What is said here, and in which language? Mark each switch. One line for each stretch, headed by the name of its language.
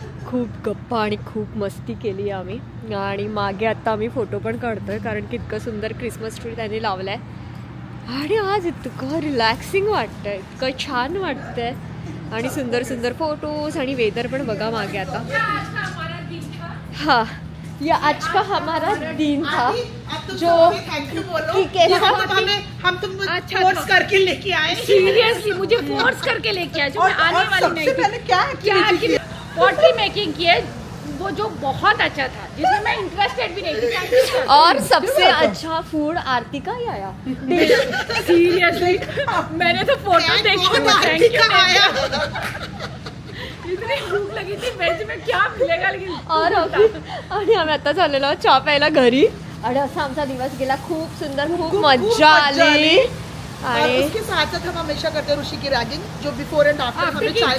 Marathi: खूप गप्पा आणि खूप मस्ती केली आम्ही आणि मागे आत्ता आम्ही फोटो पण काढतोय कारण की इतकं सुंदर क्रिसमस ट्री त्यांनी लावलं आहे आणि आज इतकं रिलॅक्सिंग वाटतं, इतकं छान वाटतंय आणि सुंदर सुंदर फोटोज आणि वेदर पण बघा मागे आता.
Hindi: हाँ, ये आज का हमारा दिन था जो हम तुम फोर्स करके लेके आए. सीरियसली मुझे फोर्स करके लेके आए, जो मैं आने वाली नहीं थी. क्या पॉटरी मेकिंग की है वो जो बहुत अच्छा था, जिसमें मैं इंटरेस्टेड भी नहीं थी. और सबसे अच्छा फूड आरती का ही आया. सीरियसली मैंने तो फोटो देखी, इतनी भूख लगी थी वेज में क्या मिलेगा. लेकिन
Marathi: और आणि आम्ही आता झालेलो चहा प्यायला घरी आणि असा आमचा दिवस गेला. खूप सुंदर, खूप मजा आली.
Hindi: और उसके साथ साथ हम हमेशा करते हैं ऋषि की रैगिंग, जो बिफोर एंड आफ्टर हमें